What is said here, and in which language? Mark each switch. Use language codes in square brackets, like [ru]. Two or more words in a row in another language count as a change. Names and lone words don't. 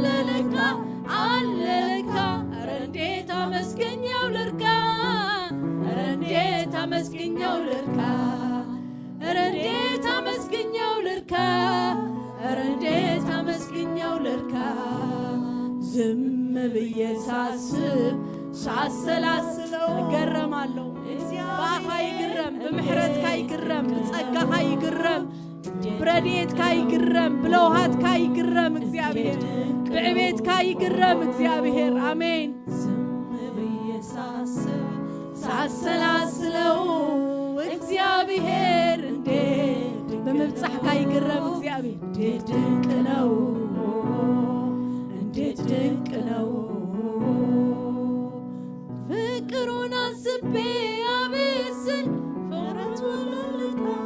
[am] ለካ አለ ለካ ኧረ እንዴት አመስግኜው ልርካ ኧረ እንዴት አመስግኜው ልርካ ኧረ እንዴት አመስግኜው ልርካ ኧረ እንዴት አመስግኜው ልርካ ዝም ብዬ ሳስብ ሳሰላስለው እገረማለሁ በአፋ [ti] ይግረም ብምሕረትካ ይግረም ብጸጋኻ ይግረም ብረድኤትካ ይግረም ብለውሃትካ ይግረም እግዚአብሔር ብዕቤትካ ይግረም እግዚአብሔር [am] አሜን ዝም ብዬ ሳስብ ሳሰላስለው [ti] እግዚአብሔር እንዴት በመብጻሕካ ይግረም እግዚአብሔር [am] እንዴት ድንቅ ነው እንዴት ድንቅ ነው ፍቅሩን አስቤ አቤት ስል ፍቅሩን ልልካ